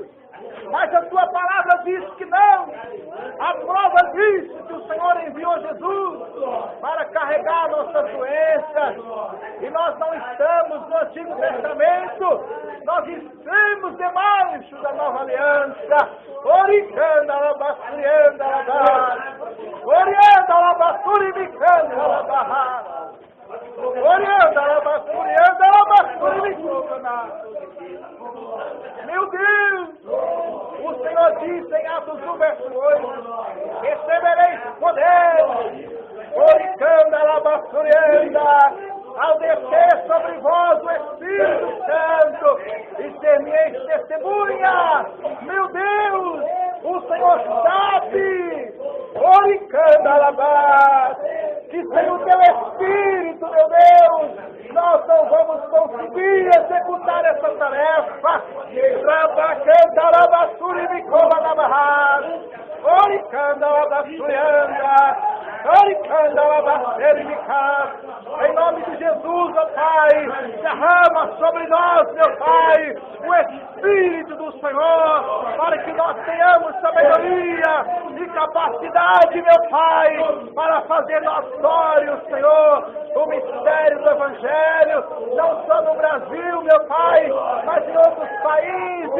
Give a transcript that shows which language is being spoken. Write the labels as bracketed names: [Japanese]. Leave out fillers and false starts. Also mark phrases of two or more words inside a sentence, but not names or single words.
[Portuguese] Mas a Tua palavra diz que não. A prova diz que o Senhor enviou Jesus para carregar nossas doenças. E nós não estamos no Antigo Testamento, nós estamos debaixo da Nova Aliança. Oricanda, alabasturianda, alabá. Orianda, alabasturibicanda, alabá. Orianda, alabasturianda, alabasturibicanda. Meu Deus, o Senhor disse em Atos 1, verso 8, recebereis poder, oricanda, alabasturianda, ao descer sobre vós o Espírito Santo, e ser-me-eis testemunha. Meu Deus, o Senhor sabe, oricanda, alabasturianda, que sem o Teu Espírito, meu Deus, nós não vamos conseguir executar essa tarefa. Rabacanda, alabasturibicoba, alabá. Oricanda, alabasturianda, oricanda, alabasturibica. Em nome de Jesus, ó Pai, derrama sobre nós, meu Pai, o Espírito do Senhor, para que nós tenhamos sabedoria e capacidade, meu Pai, para fazer notório, Senhor, o mistério do Evangelho, não só no Brasil, meu Pai, mas em outros países.